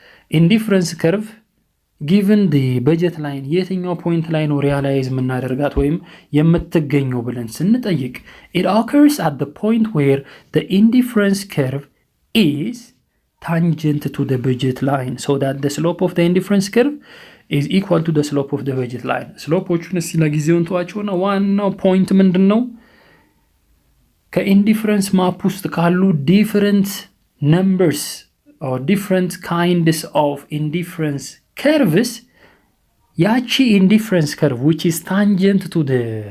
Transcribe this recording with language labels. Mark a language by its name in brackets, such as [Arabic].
[English] indifference curve given the budget line [Amharic] የትኛው ፖይንት ላይ ነው ሪያላይዝ የምናደርጋት ወይም የምትገኘው ብለን ስንጠይቅ [English] it occurs at the point where the indifference curve is tangent to the budget line so that the slope of the indifference curve is equal to the slope of the budget line. [Amharic] ስሎፖቹን እስቲ ለጊዜውን ተዋቸውና ዋናው ፖይንት ምንድነው? ከኢንዲፈረንስ ማፕ ውስጥ ካሉ [English] different numbers or different kinds of indifference curves ያቺ indifference curve which is tangent to the